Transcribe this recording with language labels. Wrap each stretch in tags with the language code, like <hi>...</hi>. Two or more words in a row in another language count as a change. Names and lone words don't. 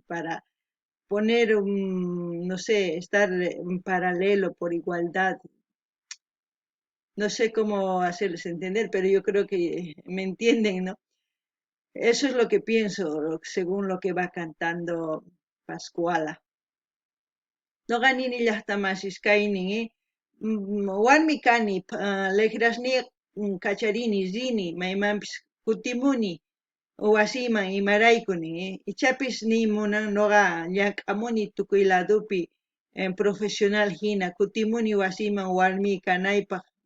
<es>Para poner no sé, estar en paralelo por igualdad. No sé cómo hacerles entender, pero yo creo que me entienden, ¿no? Eso es lo que pienso, según lo que va cantando Pascuala.</es> <qu>No ganini llaqtamashishkaynin, warmi kani, legrasni kacharini rini maymanpis kutimuni wasiman imaraykuni, ichapis nimunan noqa llamk'amuni tukuy ladopi profesional hina kutimuni wasiman warmi kanaypaq</qu>